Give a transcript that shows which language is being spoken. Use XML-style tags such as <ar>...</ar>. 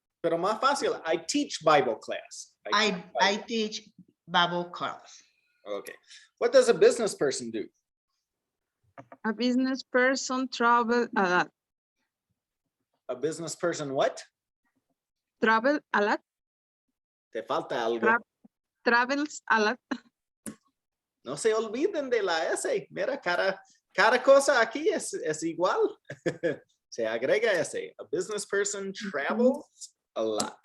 <es>Pero más fácil,</es> <en>I teach Bible class. I teach Bible class. Okay. What does a business person do? A business person travel a lot. A business person what? Travel a lot.</en> <es>Te falta algo.</es> <en>Travels a lot.</en> <es>No se olviden de la S. Mira, cada cosa aquí es igual. Se agrega S.</es> <en>A business person travels a lot.</en>